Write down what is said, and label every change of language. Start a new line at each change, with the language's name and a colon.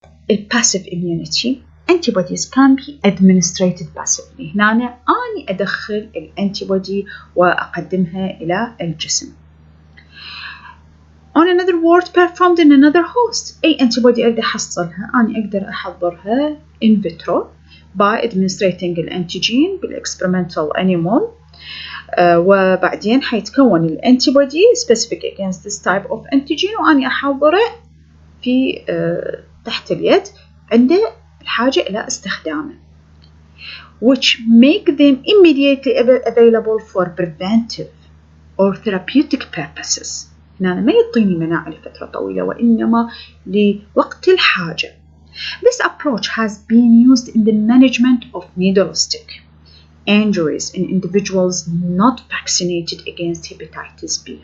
English: الباسيف immunity antibodies can be administered passively.
Arabic: هنا أنا أدخل الانتيبودي وأقدمها إلى الجسم.
English: On another word performed in another host.
Arabic: أي antibody أقدر أحصلها، أنا أقدر أحضرها
English: in vitro by administrating الانتيجين بالexperimental animal،
Arabic: وبعدين حيتكون الانتيبودي
English: specific against this type of antigen
Arabic: وأنا أحضره في تحت اليد عند الحاجة إلى استخدامه،
English: which make them immediately available for preventive or therapeutic purposes.
Arabic: هنا ما يعطيني مناعة لفترة طويلة وإنما لوقت الحاجة.
English: This approach has been used in the management of needle stick injuries in individuals not vaccinated against hepatitis B.